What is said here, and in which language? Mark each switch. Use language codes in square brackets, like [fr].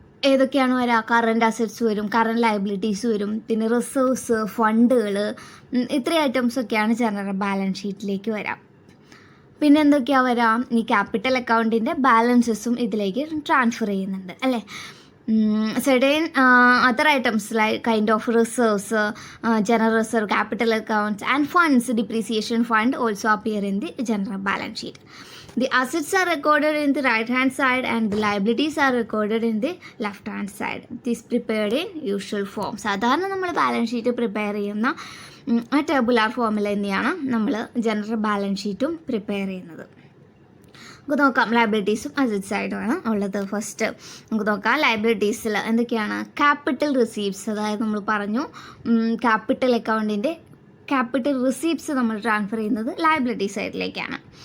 [ml] ഏതൊക്കെയാണ് വരിക? Current assets വരും, കറണ്ട് ലയബിലിറ്റീസ് വരും, പിന്നെ റിസർവ്സ്, ഫണ്ടുകൾ, ഇത്രയും ഐറ്റംസൊക്കെയാണ് ജനറൽ ബാലൻസ് ഷീറ്റിലേക്ക് വരാം. പിന്നെ എന്തൊക്കെയാണ് വരാം? ഈ ക്യാപിറ്റൽ അക്കൗണ്ടിൻ്റെ ബാലൻസസും ഇതിലേക്ക് ട്രാൻസ്ഫർ ചെയ്യുന്നുണ്ട് അല്ലേ. [en] certain other items like kind of reserves, general reserve, capital accounts and funds, depreciation fund also appear in the general balance sheet. The assets are recorded in the right hand side and the liabilities are recorded in the left hand side. It is prepared in usual form. [ml] സാധാരണ നമ്മൾ balance sheet prepare ചെയ്യുന്ന ആ ടേബുലാർ ഫോമിൽ തന്നെയാണ് നമ്മൾ general balance ഷീറ്റും prepare ചെയ്യുന്നത്. നമുക്ക് നോക്കാം ലയബിലിറ്റീസും അസറ്റ് സൈഡുമാണ് ഉള്ളത്. ഫസ്റ്റ് നമുക്ക് നോക്കാം ലയബിലിറ്റീസിൽ എന്തൊക്കെയാണ്? ക്യാപിറ്റൽ റിസീപ്റ്റ്സ്, അതായത് നമ്മൾ പറഞ്ഞു ക്യാപിറ്റൽ അക്കൗണ്ടിൻ്റെ ക്യാപിറ്റൽ റിസീപ്റ്റ്സ് നമ്മൾ ട്രാൻസ്ഫർ ചെയ്യുന്നത് ലയബിലിറ്റി സൈഡിലേക്കാണ്.